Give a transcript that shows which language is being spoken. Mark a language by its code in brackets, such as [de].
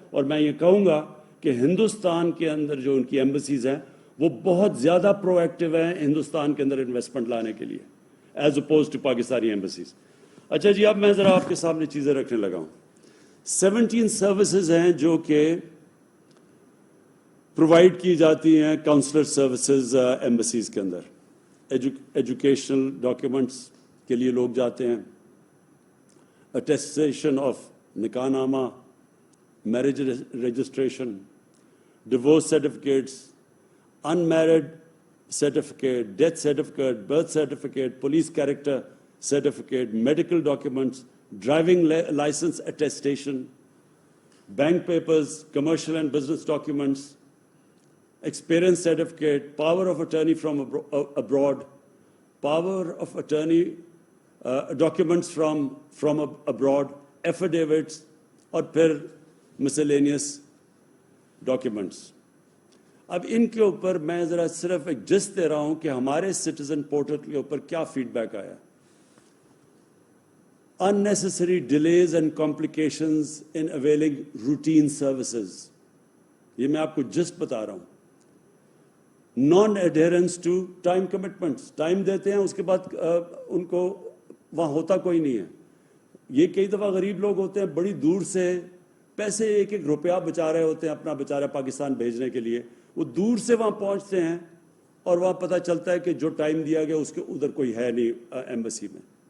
[ur] اور میں یہ کہوں گا کہ ہندوستان کے اندر جو ان کی ایمبیسیز ہیں وہ بہت زیادہ پرو ایکٹیو ہیں ہندوستان کے اندر انویسٹمنٹ لانے کے لیے [en] as opposed to [ur] Pakistani embassies. اچھا جی، اب میں ذرا آپ کے سامنے چیزیں رکھنے لگا ہوں. 17 سروسز ہیں جو کہ پرووائڈ کی جاتی ہیں کاؤنسلر سروسز ایمبیسیز کے اندر. ایجوکیشنل ڈاکیومنٹس کے لیے لوگ جاتے ہیں، اٹیسٹیشن آف نکاح نامہ، marriage registration, divorce certificates, [en] unmarried certificate, death certificate, birth certificate, police character certificate, medical documents, driving license attestation, bank papers, commercial and business documents, experience certificate, power of attorney from abroad, power of attorney documents from abroad, affidavits, [ur] اور پھر [en] miscellaneous documents. [ur] اب ان کے اوپر میں ذرا صرف ایک جس دے رہا ہوں کہ ہمارے سٹیزن پورٹل کے اوپر کیا فیڈ بیک آیا. [en] unnecessary delays and complications in availing routine services. [ur] یہ میں آپ کو جسٹ بتا رہا ہوں. [en] non-adherence to time commitments. [ur] Time دیتے ہیں، اس کے بعد ان کو وہاں ہوتا کوئی نہیں ہے. یہ کئی دفعہ غریب لوگ ہوتے ہیں بڑی دور سے پیسے ایک ایک روپیہ بچا رہے ہوتے ہیں اپنا بیچارہ پاکستان بھیجنے کے لیے. وہ دور سے وہاں پہنچتے ہیں اور وہاں پتہ چلتا ہے کہ جو ٹائم دیا گیا اس کے ادھر کوئی ہے نہیں ایمبیسی میں.